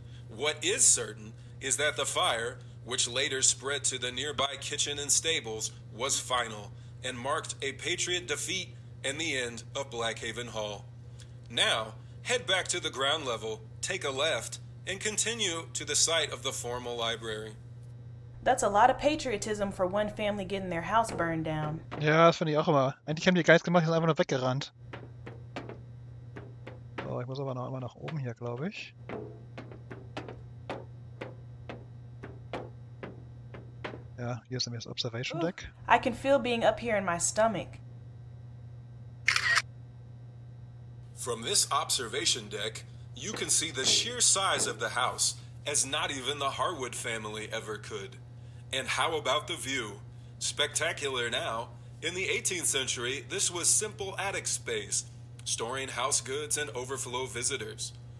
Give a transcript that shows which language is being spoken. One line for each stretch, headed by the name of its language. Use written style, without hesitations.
English: What is certain is that the fire, which later spread to the nearby kitchen and stables, was final and marked a Patriot defeat and the end of Blackhaven Hall. Now, head back to the ground level, take a left, and continue to the site of the formal library. That's a lot of patriotism for one family getting their house burned down.
German: Ja, das finde ich auch immer. Eigentlich haben die Geist gemacht, die sind einfach nur weggerannt. So, ich muss aber noch einmal nach oben hier, glaube ich. Ja, hier ist nämlich das Observation Deck.
English: I can feel being up here in my stomach. From this observation deck, you can see the sheer size of the house, as not even the Harwood family ever could. And how about the view? Spectacular now. In the 18th century, this was simple attic space, storing house goods and overflow visitors.